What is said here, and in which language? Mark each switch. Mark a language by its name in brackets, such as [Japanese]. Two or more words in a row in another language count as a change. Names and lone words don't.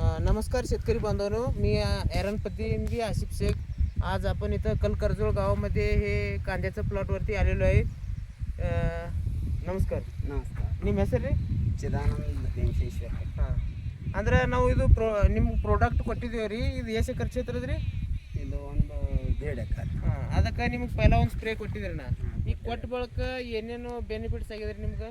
[Marathi] नमस्कार शेतकरी बांधवांनो, मी एरनपती आसिफ शेख. आज आपण इथं कलकरजोळ गावामध्ये हे कांद्याचं प्लॉटवरती आलेलो आहे. [Kannada] ನಮಸ್ಕಾರ. ನಿಮ್ಮ ಹೆಸರು ರೀ? ಚಿದಾನಂದ ಭೀಮಶೇಶ್ವರ. ಹಾಂ, ಅಂದ್ರೆ ನಾವು ಇದು ನಿಮ್ಗೆ ಪ್ರಾಡಕ್ಟ್ ಕೊಟ್ಟಿದ್ದೀವಿ ರೀ. ಇದು ಎಷ್ಟು ಖರ್ಚು ಐತ್ರದ ರೀ? ಇದು ಒಂದು 1.5 ಎಕರೆ. ಹಾಂ, ಅದಕ್ಕೆ ನಿಮ್ಗೆ ಪೈಲ ಒಂದು ಸ್ಪ್ರೇ ಕೊಟ್ಟಿದ್ದೀರಿ ನಾ. ಈಗ ಕೊಟ್ಟ ಬಳಿಕ ಏನೇನು ಬೆನಿಫಿಟ್ಸ್ ಆಗಿದೆ ರೀ ನಿಮ್ಗೆ?